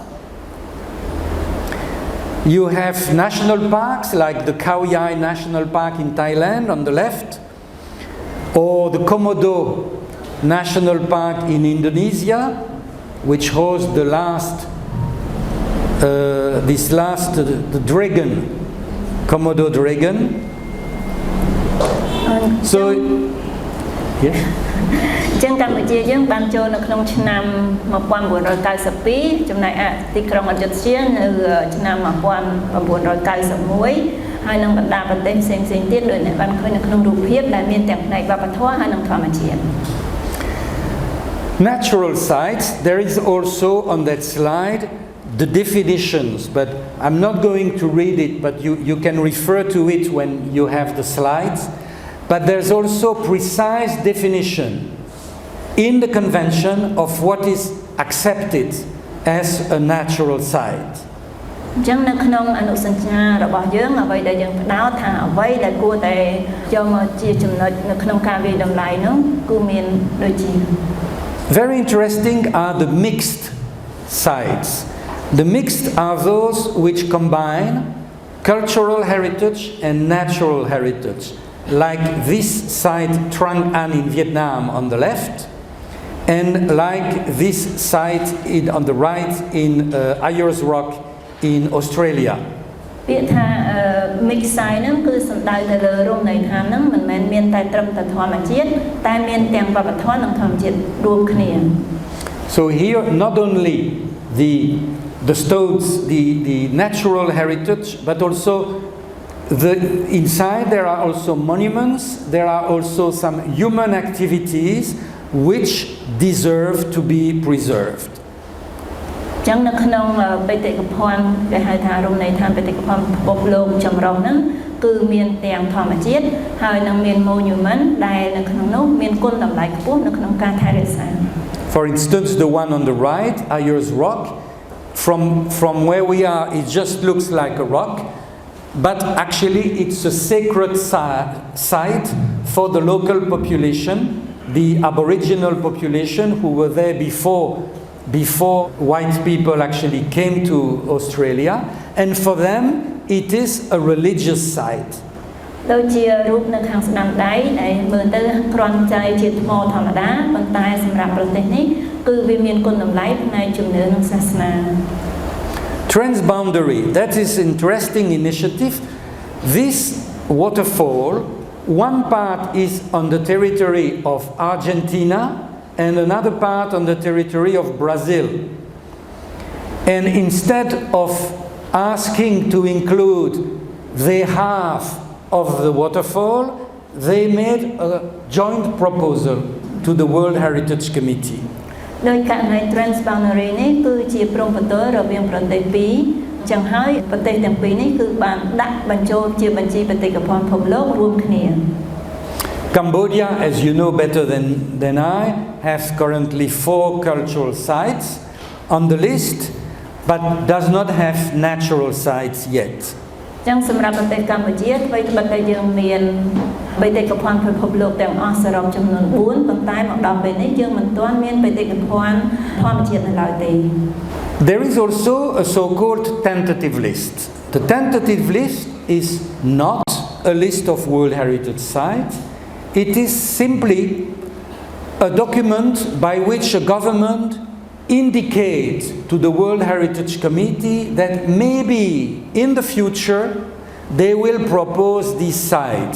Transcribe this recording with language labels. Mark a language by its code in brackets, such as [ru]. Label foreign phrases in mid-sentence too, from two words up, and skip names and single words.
[en] You have national parks like the Khao Yai National Park in Thailand on the left, or the Komodo National Park in Indonesia, which hosts the dragon, Komodo dragon. So, yes. [km] ចឹងកម្ពុជាយើងបានចូលនៅក្នុងឆ្នាំ1992ចំណែកទីក្រុងអយុធ្យានៅឆ្នាំ1991ហើយនឹងបណ្ដាប្រទេសផ្សេងៗទៀតដោយអ្នកបានឃើញនៅក្នុងរូបភាពដែលមានទាំងផ្នែកវប្បធម៌ហើយនិងធម្មជាតិ [en] Natural sites, there is also on that slide the definitions, but I'm not going to read it, but you can refer to it when you have the slides. But there's also precise definition in the convention of what is accepted as a natural site. [km] ចឹងនៅក្នុងអនុសញ្ញារបស់យើងអ្វីដែលយើងផ្ដោតថាអ្វីដែលគួរតែយកមកជាចំណុចនៅក្នុងការវិតម្លៃនោះគឺមានដូចជា [en] Very interesting are the mixed sites. The mixed are those which combine cultural heritage and natural heritage, like this site Trang An in Vietnam on the left, and like this site on the right in Ayers Rock in Australia. [km] ពាក្យថា [en] mix site [km] ហ្នឹងគឺសំដៅទៅលើរមណីយដ្ឋានហ្នឹងមិនមែនមានតែត្រឹមតែធម្មជាតិតែមានទាំងវប្បធម៌និងធម្មជាតិរួមគ្នា [en] So here not only the stones, the natural heritage, but also inside there are also monuments, there are also some human activities which deserve to be preserved. [km] ចឹងនៅក្នុងបេតិកភណ្ឌគេហៅថារមណីយដ្ឋានបេតិកភណ្ឌពិភពលោកចម្រុះហ្នឹងគឺមានទាំងធម្មជាតិហើយនឹងមាន monument ដែលនៅក្នុងនោះមានគុណតម្លៃខ្ពស់នៅក្នុងការថែរក្សា [en] For instance, the one on the right, Ayers Rock, from where we are, it just looks like a rock, but actually it's a sacred site for the local population, the Aboriginal population who were there before white people actually came to Australia, and for them it is a religious site. [km] ដូចជារូបនៅខាងស្ដាំដៃដែលមើលទៅគ្រាន់តែជាថ្មធម្មតាប៉ុន្តែសម្រាប់ប្រទេសនេះគឺវាមានគុណតម្លៃផ្នែកជំនឿនិងសាសនា [en] Transboundary, that is interesting initiative. This waterfall, one part is on the territory of Argentina and another part on the territory of Brazil. And instead of asking to include their half of the waterfall, they made a joint proposal to the World Heritage Committee. [km] ដោយករណី Transboundary នេះគឺជាព្រំប្រទល់រវាងប្រទេសពីរចឹងហើយប្រទេសទាំងពីរនេះគឺបានដាក់បញ្ចូលជាបញ្ជីបេតិកភណ្ឌពិភពលោករួមគ្នា [en] Cambodia, as you know better than I, has currently 4 cultural sites on the list, but does not have natural sites yet. [km] ចឹងសម្រាប់ប្រទេសកម្ពុជាអ្វីត្បិតតែយើងមានបេតិកភណ្ឌពិភពលោកទាំងអស់សរុបចំនួន4ប៉ុន្តែមកដល់ពេលនេះយើងមិនទាន់មានបេតិកភណ្ឌធម្មជាតិនៅឡើយទេ [en] There is also a so-called tentative list. The tentative list is not a list of World Heritage Sites. It is simply a document by which a government indicates to the World Heritage Committee that maybe in the future they will propose these sites.